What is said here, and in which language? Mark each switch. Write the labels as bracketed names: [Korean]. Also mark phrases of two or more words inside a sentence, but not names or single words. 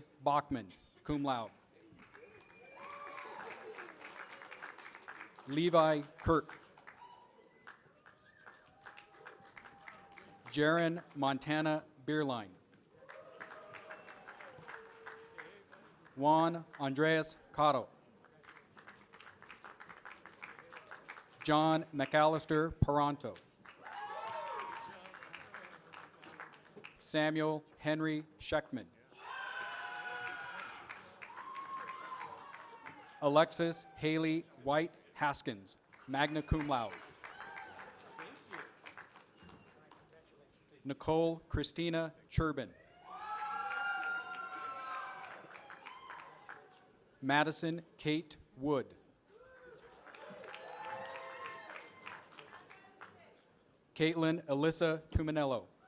[English] Bachman, [Latin] cum laude. [English] Levi Kirk. Jaron Montana Beerline. Juan Andres Cotto. John McAllister Paranto. Samuel Henry Scheckman. Alexis Haley White Haskins, [Latin] magna cum laude. [English] Nicole Christina Churbin. Madison Kate Wood. Caitlin Alyssa Tuminello.